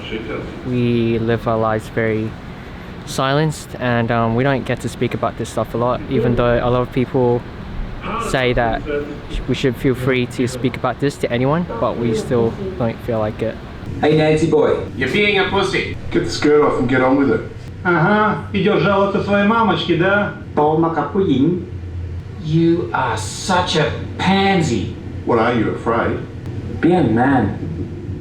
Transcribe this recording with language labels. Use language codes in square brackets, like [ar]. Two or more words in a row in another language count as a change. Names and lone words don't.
[en] We live our lives very silenced, and we don't get to speak about this stuff a lot, even though a lot of people say that we should feel free to speak about this to anyone, but we still don't feel like it. Hey Nancy boy, you're being a pussy. Get the skirt off and get on with it. [ru] Ага, идешь жаловаться своей мамочке, да? [th] โตมากับผู้หญิง [en] You are such a pansy. What are you, afraid? Be a man.